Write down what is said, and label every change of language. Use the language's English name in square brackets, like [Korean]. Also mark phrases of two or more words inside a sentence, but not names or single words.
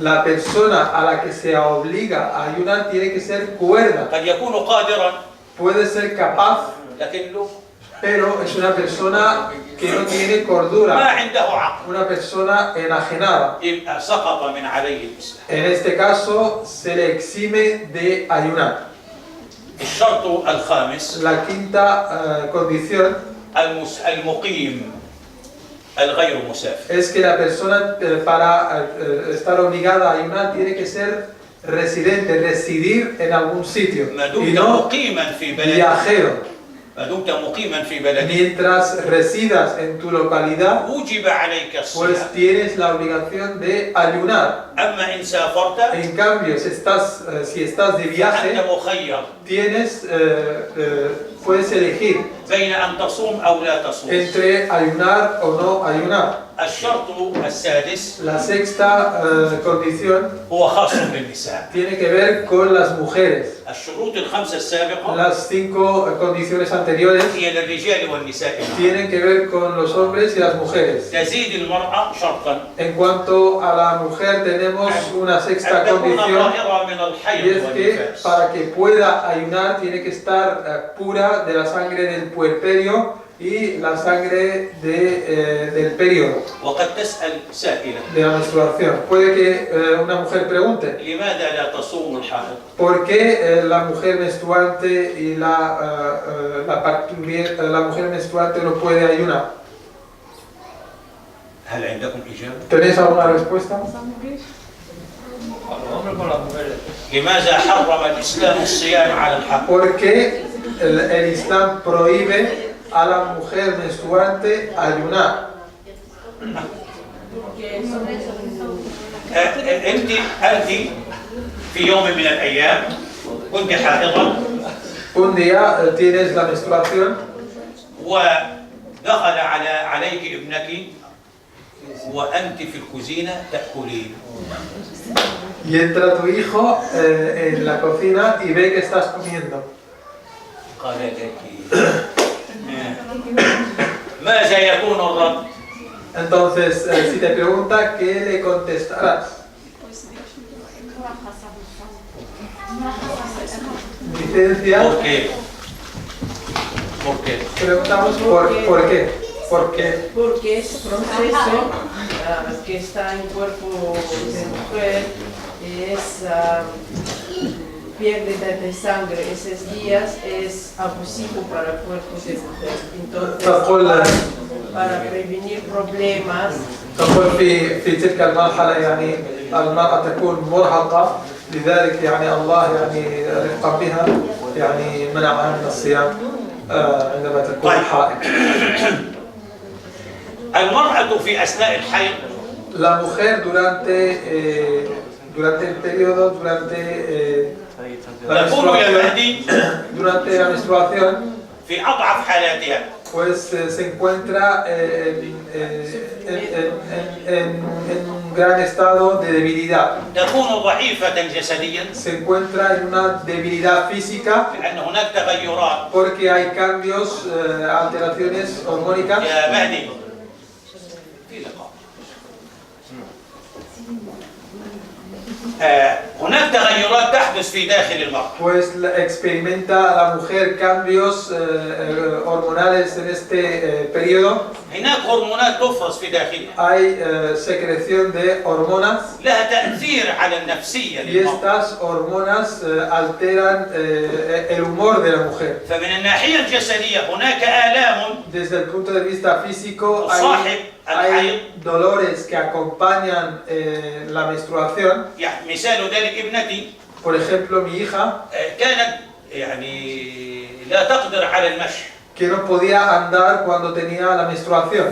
[Spanish] La persona a la que se obliga a ayunar tiene que ser cuerda. [Arabic] قد يكون قادرا [Spanish] Puede ser capaz, [Arabic] لكنه [Spanish] pero es una persona que no tiene [Arabic] ما [Spanish] cordura, [Arabic] عنده عقل. [Spanish] una persona enajenada. [Arabic] يبقى سقط من عليه الإسلام. [Spanish] En este caso se le exime de ayunar. [Arabic] الشرط الخامس [Spanish] La quinta condición [Arabic] المقيم الغير مسافر. [Spanish] es que la persona para estar obligada a ayunar tiene que ser residente, residir en algún sitio [Arabic] ما [Spanish] y [Arabic] دمت [Spanish] no [Arabic] مقيما في بلدك [Spanish] viajero. [Arabic] ما دمت مقيما في بلدك [Spanish] Mientras residas en tu localidad, [Arabic] وجب عليك [Spanish] pues [Arabic] الصيام. [Spanish] tienes la obligación de ayunar. [Arabic] أما إن سافرت [Spanish] En cambio, si estás de [Arabic] فأنت [Spanish] viaje, [Arabic] مخير [Spanish] puedes elegir [Arabic] بين أن تصوم أو لا تصوم. [Spanish] entre ayunar o no ayunar. [Arabic] الشرط السادس [Spanish] La sexta condición [Arabic] هو خاص بالنساء. [Spanish] tiene que ver con las mujeres. [Arabic] الشروط الخمسة السابقة [Spanish] Las 5 condiciones anteriores [Arabic] هي للرجال والنساء معا. [Spanish] tienen que ver con los hombres y las mujeres. [Arabic] تزيد المرأة شرطا [Spanish] En cuanto a la mujer tenemos una sexta [Arabic] أن تكون [Spanish] condición [Arabic] طاهرة من [Spanish] y [Arabic] الحيض [Spanish] es que [Arabic] والنفاس. [Spanish] para que pueda ayunar tiene que estar pura de la sangre del puerperio y la sangre del periodo, [Arabic] وقد تسأل سائلة [Spanish] de la menstruación. Puede que una mujer pregunte, [Arabic] لماذا لا تصوم الحائض؟ [Spanish] ¿por qué la mujer menstruante y la mujer menstruante no puede ayunar? [Arabic] هل عندكم إجابة؟ [Spanish] ¿Tenéis alguna respuesta? A los hombres con las mujeres. [Arabic] لماذا حرم الإسلام الصيام على الحائض؟ [Spanish] ¿Por qué el Islam prohíbe a la mujer menstruante ayunar? Porque son [Arabic] أنت في يوم من الأيام كنت حائضا [Spanish] Un día tienes la menstruación [Arabic] ودخل عليك ابنك وأنت في الكوزينة تأكلين. [Spanish] y entra tu hijo en la cocina y ve que estás comiendo. [Arabic] قال لك ماذا يكون الرد؟ [Spanish] Entonces, si te pregunta, ¿qué le contestarás? Licencia. ¿Por qué? ¿Por qué? Preguntamos por qué. Porque Porque es proceso que está en cuerpo de mujer, es pérdida de sangre esos días, es abusivo para el cuerpo de mujer. Entonces, para prevenir problemas, [Arabic] تقول في تلك المرحلة يعني المرأة تكون مرهقة، لذلك يعني الله يعني رفقا بها يعني منعها من الصيام عندما تكون حائض. المرأة في أثناء الحيض [Spanish] La mujer durante el periodo, durante la menstruación, [Arabic] في أضعف حالاتها [Spanish] pues se encuentra en un gran estado de debilidad. [Arabic] تكون ضعيفة جسديا [Spanish] Se encuentra en una debilidad física [Arabic] لأن هناك تغيرات. [Spanish] porque hay cambios, alteraciones hormónicas. [Arabic] يا مهدي في لقاء. هناك تغيرات تحدث في داخل المرأة. [Spanish] Pues experimenta la mujer cambios hormonales en este periodo. [Arabic] هناك هرمونات تفرز في داخلها [Spanish] Hay secreción de hormonas [Arabic] لها تأثير على النفسية [Spanish] y [Arabic] للمرأة. [Spanish] estas hormonas alteran el humor de la mujer. [Arabic] فمن الناحية الجسدية هناك آلام [Spanish] Desde el punto de vista físico hay dolores que acompañan la menstruación. [Arabic] يعني مثال ذلك ابنتي [Spanish] Por ejemplo, mi hija [Arabic] كانت يعني لا تقدر على المشي [Spanish] que no podía andar cuando tenía la menstruación.